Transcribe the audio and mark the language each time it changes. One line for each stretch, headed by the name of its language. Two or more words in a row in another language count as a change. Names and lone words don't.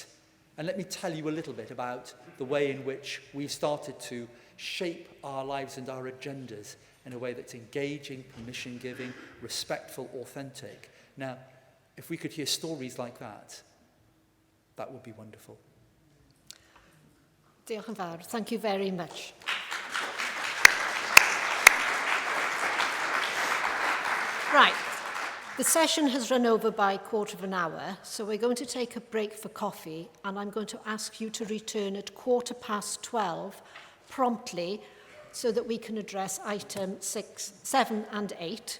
English: And let me tell you a little bit about the way in which we started to shape our lives and our agendas in a way that's engaging, permission-giving, respectful, authentic. Now, if we could hear stories like that, that would be wonderful.
Welsh: Diolch yn fawr.
English: Thank you very much. Right. The session has run over by a quarter of an hour, so we're going to take a break for coffee, and I'm going to ask you to return at 12:15 promptly so that we can address item 6, 7 and 8.